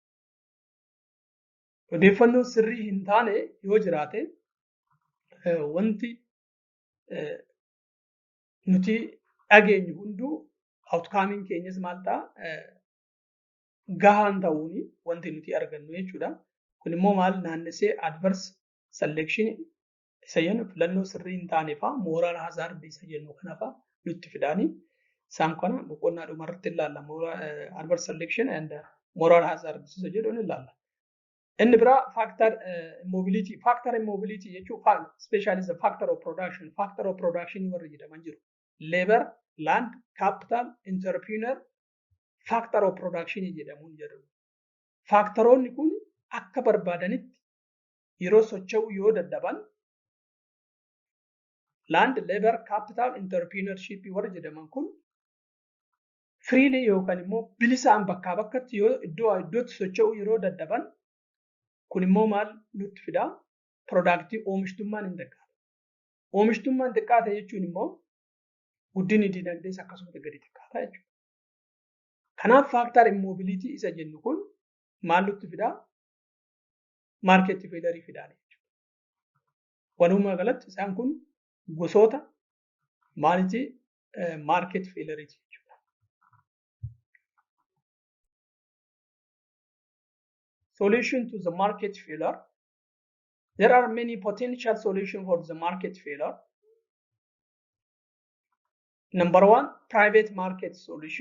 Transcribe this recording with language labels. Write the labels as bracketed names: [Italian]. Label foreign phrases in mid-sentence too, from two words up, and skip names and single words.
[Oromo] Odeeffannoo sirrii hin taane yoo jiraate wanti nuti dhageenyu hunduu outcomiin keenyas maal ta'a gahaan ta'uuni wanti nuti argannu jechuudha. Kun immoo maal naannessee [English] adverse selection [Oromo] isa jennu filannoo sirrii hin taane fa'aa [English] moral hazard [Oromo] isa jennu kana fa'aa nutti fidaanii isaan kana boqonnaa dhumarratti ilaalla. [English] Adverse selection and moral hazard [Oromo] isa jedhuun ilaalla. Inni biraa [English] factor immobility. Factor immobility jechuun especially the factor of production. Factor of production [Oromo] warri jedhaman jiru. [English] Labor, land, capital, entrepreneur, factor of production [Oromo] jedhamuun jedhamu. Faaktaroonni kun akka barbaadanitti yeroo socho'u yoo dadhaban [English] land, labor, capital, entrepreneurship [Oromo] warri jedhaman kun freely yookaan immoo bilisaan bakkaa bakkatti yoo iddootti socho'u yeroo dadhaban kun immoo maal nutti fidaa? Productii oomishtummaan hin xiqqaata. Oomishtummaan xiqqaata jechuun immoo guddinni dinagdees akkasumatti gadi xiqqaata jechuudha. Kanaaf [English] faaktar immobility [Oromo] isa jennu kun maal nutti fidaa? [English] Maarket feelerii [Oromo] fidaa jechuudha. Walumaa galatti isaan kun gosoota maalitii [English] maarket feeleriiti [Oromo] jechuudha. [English] Solution to the market failure. There are many potential solutions for the market failure. Number one, private market solution.